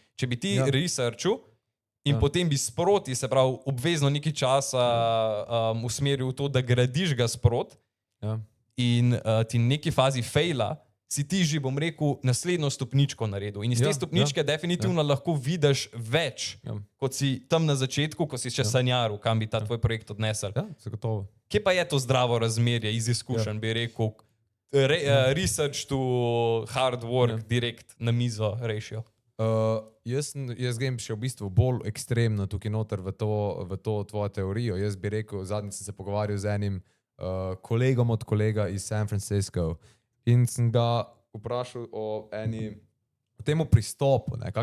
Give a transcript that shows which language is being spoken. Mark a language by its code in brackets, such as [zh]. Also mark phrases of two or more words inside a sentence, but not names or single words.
[sl] Če bi ti researchil in potem bi sproti, se pravi, obvezno nekaj časa usmeril v to, da gradiš ga sproti in ti v neki fazi faila, si ti že, bom rekel, naslednjo stopničko naredil. In iz te stopničke definitivno lahko vidiš več, kot si tam na začetku, ko si še sanjaril, kam bi ta tvoj projekt odnesel. Ja, zagotovo. Kje pa je to zdravo razmerje iz izkušenj, bi rekel, [en] research to hard work [sl] direkt na mizo rešijo? Jaz grem še v bistvu bolj ekstremno tukaj noter v to tvojo teorijo. Jaz bi rekel, zadnjič sem se pogovarjal z enim kolegom od kolega iz San Francisco in sem ga vprašal o temu pristopu, ne?